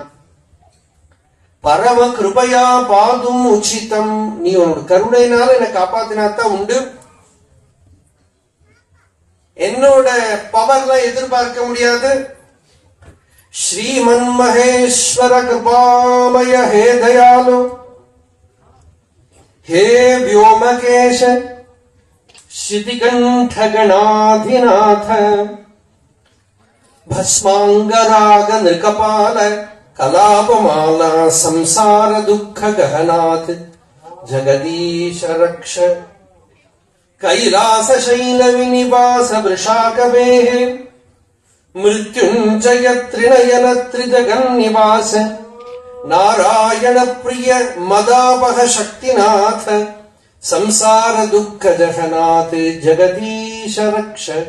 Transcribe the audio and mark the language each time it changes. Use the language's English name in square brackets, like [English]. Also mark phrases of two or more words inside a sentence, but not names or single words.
[Sanskrit] परम कृपया पातुम् उचितम्, [Tamil] நீ உன்னோட கருணையினால என்னை காப்பாத்தினாத்தான் உண்டு. என்னோட பவர்லாம் எதிர்பார்க்க முடியாது. [Sanskrit] श्रीमन् महेश्वर कृपामय हे दयालु, हे व्योमकेश श्रुतिकंठ गणाधिनाथ भस्मांगराग नृकपाल कलापमाला संसार दुख गहनाथ जगदीश रक्ष कैलास शैल विनिवास वृषाकवेः मृत्युंजय त्रिनयन त्रिजगन्निवास नारायण प्रिय मदापह शक्तिनाथ संसार दुख जहनाथ जगदीश रक्ष